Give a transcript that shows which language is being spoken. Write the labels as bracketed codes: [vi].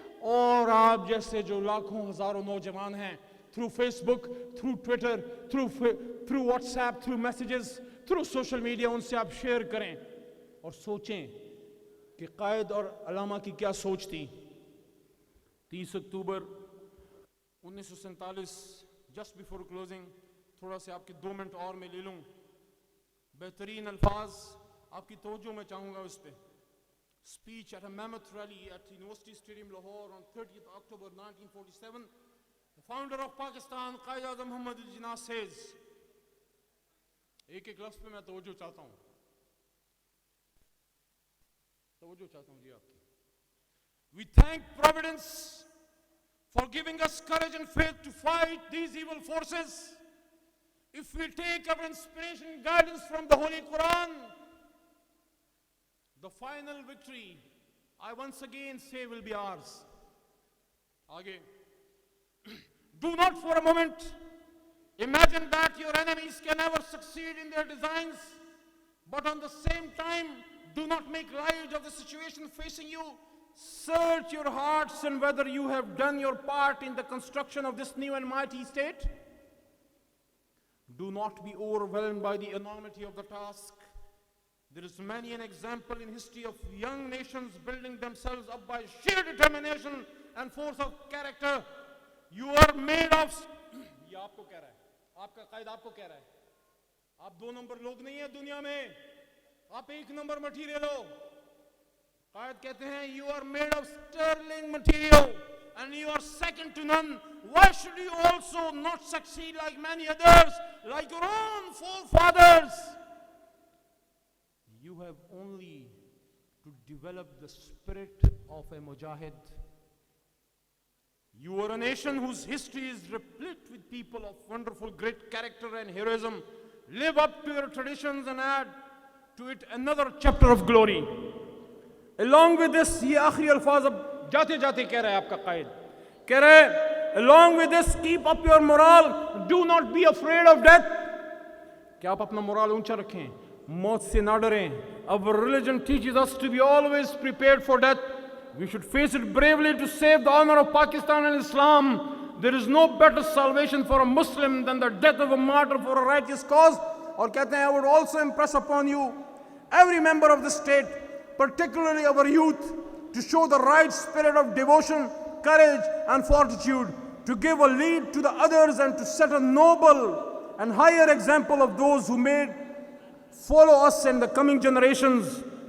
[ur] اور آپ جیسے جو لاکھوں ہزاروں نوجوان ہیں تھرو فیس بک, through Twitter, through what's app, through messages, through social media, ان سے آپ شیئر کریں اور سوچیں کہ قائد اور علامہ کی کیا سوچ تھی. 30 اکتوبر 1947, جسٹ بیفور کلوزنگ تھوڑا سے آپ کے 2 منٹ اور میں لے لوں. بہترین الفاظ آپ کی توجہ میں چاہوں گا اس پہ. [en] Speech at a mammoth rally at University Stadium Lahore on 30th October 1947. The founder of Pakistan, Qaid Azam Muhammad al-Jinnah says, [ur] ایک لفظ پہ میں توجہ چاہتا ہوں جی آپ کی. [en] We thank Providence for giving us courage and faith to fight these evil forces. If we take our inspiration and guidance from the Holy Quran, the final victory, I once again say, will be ours. Aage. Do not for a moment imagine that your enemies can never succeed in their designs, but on the same time, do not make light of the situation facing you. Search your hearts and whether you have done your part in the construction of this new and mighty state. Do not be overwhelmed by the enormity of the task. There is many an example in history of young nations building themselves up by sheer determination and force of character. You are made of... [ur] یہ آپ کو کہہ رہا ہے, آپ کا قائد آپ کو کہہ رہا ہے, آپ 2 نمبر لوگ نہیں ہیں دنیا میں, آپ 1 نمبر مٹیریل ہو. قائد کہتے ہیں [en] you are made of sterling material and you are second to none. Why should you also not succeed like many others, like your own forefathers? You have only to develop the spirit of a mujahid. You are a nation whose history is replete with people of wonderful great character and heroism. Live up to your traditions and add to it another chapter of glory. Along with this, [ur] یہ آخری الفاظ اب جاتے جاتے کہہ رہا ہے آپ کا قائد, کہہ رہا ہے [en] along with this, keep up your morale, do not be afraid of death. [ur] کہ آپ اپنا morale اونچا رکھیں, موت سے نہ ڈریں. [en] Our religion teaches us to be always prepared for death. We should face it bravely to save the honor of Pakistan and Islam. There is no better salvation for a Muslim than the death of a martyr for a righteous cause. [ur] اور کہتے ہیں [en] I would also impress upon you, every member of the state, particularly our youth, to show the right spirit of devotion, courage and fortitude, to give a lead to the others and to set a noble and higher example of those who may follow us in the coming generations.